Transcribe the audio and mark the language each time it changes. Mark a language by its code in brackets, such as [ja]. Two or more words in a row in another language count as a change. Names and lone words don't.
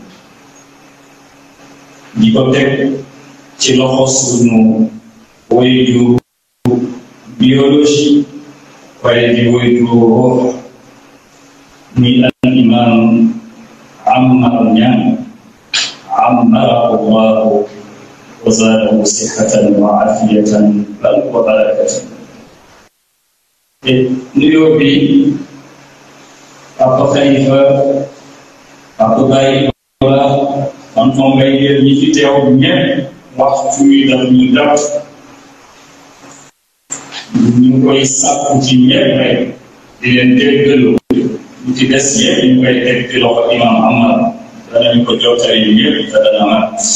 [wo] di ko teg ci loxo sunu waajur biologie waaye di waajur muy al imam Ammar Niang [ar] عمّره الله وزاده صحةً وعافيةً بل وبركةً. [wo] nuyoo bi Papa Khalifa Papa Baye man moom ngay jël ñi fi teew ñëpp waxtu wi daf ñu dab ñu koy sàkku ci ñëpp rek di leen déggalu ñu ci des yëpp ñu koy teg ci loxo imam Ammar danañ ko jottali ñëpp te dana mat.